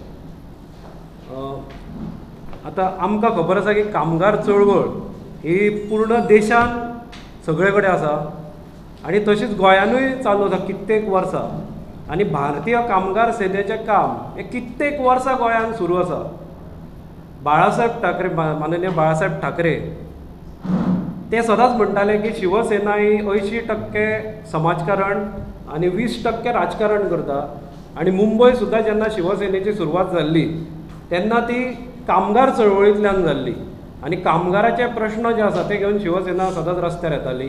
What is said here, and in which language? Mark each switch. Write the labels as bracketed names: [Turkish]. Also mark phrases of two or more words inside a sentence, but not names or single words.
[Konkani] आतां आमकां खबर आसा की कामगार चळवळ ही पूर्ण देशान सगळे कडेन आसा आनी तशीच गोंयानूय चालू आसा कित्येक वर्सां. आनी भारतीय कामगार सेनेचें काम हे कित्येक वर्सां गोंयान सुरू आसा. बाळासाहेब ठाकरे, माननीय बाळासाहेब ठाकरे ते सदांच म्हणटाले की शिवसेना ही 80% समाजकारण आनी 20% राजकारण करता. आनी मुंबय सुद्दां जेन्ना शिवसेनेची सुरवात जाल्ली तेन्ना ती कामगार चळवळींतल्यान जाल्ली आनी कामगाराचे प्रश्न जे आसा ते घेवन शिवसेना सदांच रस्त्यार येताली.